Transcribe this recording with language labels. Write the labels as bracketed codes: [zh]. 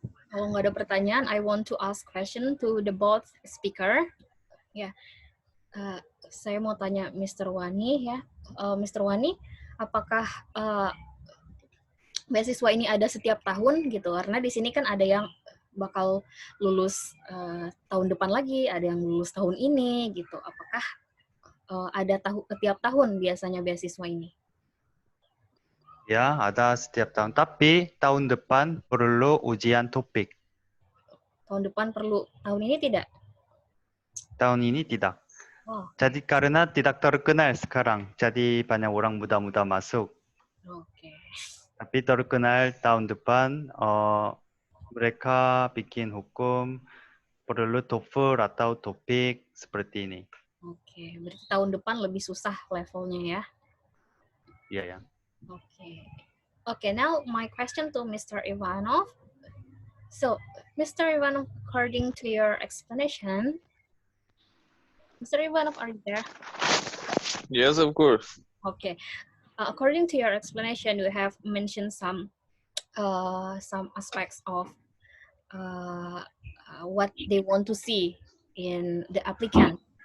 [id] Kalau nggak ada pertanyaan, [en] I want to ask question to the both speaker. [id] Ya, saya mau tanya Mr. Wani ya. Mr. Wani, apakah beasiswa ini ada setiap tahun gitu? Karena di sini kan ada yang bakal lulus tahun depan lagi, ada yang lulus tahun ini gitu. Apakah ada setiap tahun biasanya beasiswa ini? Ya, ada setiap tahun. Tapi tahun depan perlu ujian topik. Tahun depan perlu, tahun ini tidak? Tahun ini tidak. Oh, Jadi karena tidak terkenal sekarang, jadi banyak orang muda-muda masuk. oke. Tapi terkenal tahun depan, mereka bikin hukum perlu TOEFL atau topik seperti ini. Oke, berarti tahun depan lebih susah levelnya ya? Iya ya. [en] Okay. Okay, now my question to Mr. Ivanov. So, Mr. Ivanov, according to your explanation, Mr. Ivanov, are you there? Yes, of course. Okay. According to your explanation, you have mentioned some aspects of what they want to see in the applicant.